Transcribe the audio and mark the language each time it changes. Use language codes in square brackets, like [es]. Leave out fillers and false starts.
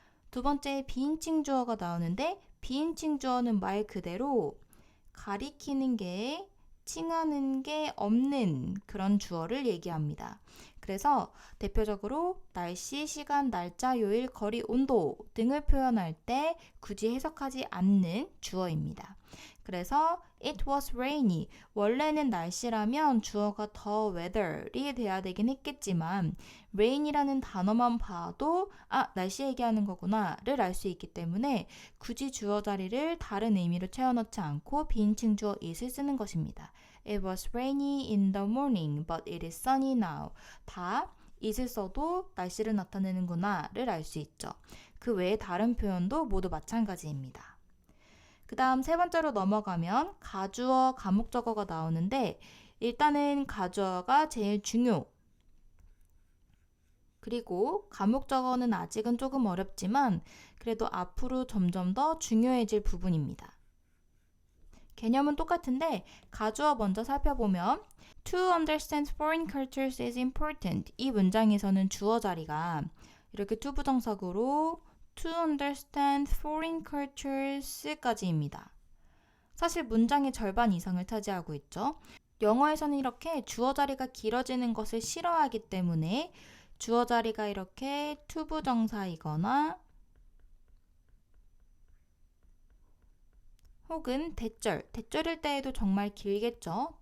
[ko] 두 번째 비인칭 주어가 나오는데 비인칭 주어는 말 그대로 가리키는 게 칭하는 게 없는 그런 주어를 얘기합니다. 그래서 대표적으로 날씨, 시간, 날짜, 요일, 거리, 온도 등을 표현할 때 굳이 해석하지 않는 주어입니다. 그래서 [en] it was rainy. [ko] 원래는 날씨라면 주어가 the weather이 돼야 되긴 했겠지만 rain이라는 단어만 봐도 날씨 얘기하는 거구나를 알 수 있기 때문에 굳이 주어 자리를 다른 의미로 채워넣지 않고 비인칭 주어 it을 쓰는 것입니다. [en] It was rainy in the morning, but it is sunny now. [ko] 다 it을 써도 날씨를 나타내는구나를 알 수 있죠. 그 외에 다른 표현도 모두 마찬가지입니다. 그 다음 세 번째로 넘어가면 가주어, 가목적어가 나오는데 일단은 가주어가 제일 중요. 그리고 가목적어는 아직은 조금 어렵지만 그래도 앞으로 점점 더 중요해질 부분입니다. 개념은 똑같은데 가주어 먼저 살펴보면 [en] To understand foreign cultures is important. [ko] 이 문장에서는 주어 자리가 이렇게 투부정사구로 [en] To understand foreign cultures [ko] 까지입니다. 사실 문장의 절반 이상을 차지하고 있죠. 영어에서는 이렇게 주어 자리가 길어지는 것을 싫어하기 때문에 주어 자리가 이렇게 투부정사이거나 혹은 대절일 때에도 정말 길겠죠.